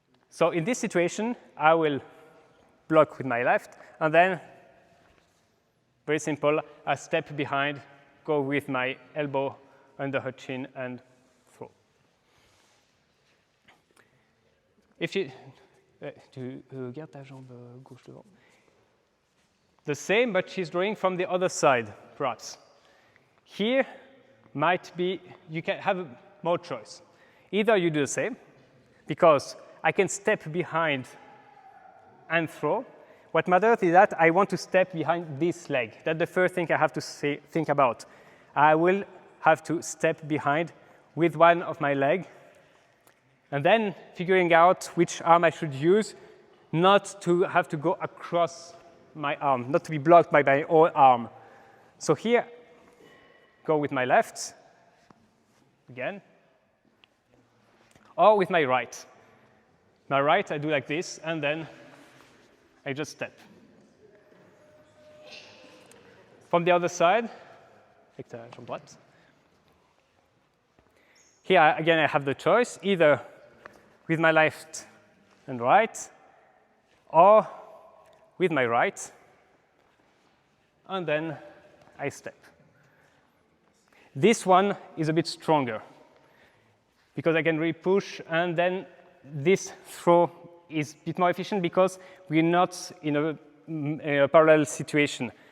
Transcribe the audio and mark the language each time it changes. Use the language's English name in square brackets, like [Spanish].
[English] So in this situation, I will block with my left, and then, very simple, I step behind, go with my elbow under her chin, and throw. If you [French] garde ta jambe gauche devant. [English] The same, but she's drawing from the other side, perhaps. Here might be, you can have more choice. Either you do the same, because I can step behind and throw. What matters is that I want to step behind this leg. That's the first thing I have to think about. I will have to step behind with one of my legs, and then figuring out which arm I should use, not to have to go across my arm, not to be blocked by my own arm. So here, go with my left, again, or with my right. My right, I do like this, and then I just step. From the other side, [French] avec ta jambe droite. [English] Here, again, I have the choice, either with my left and right, or with my right, and then I step. This one is a bit stronger, because I can really push, and then this throw is a bit more efficient because we're not in a parallel situation.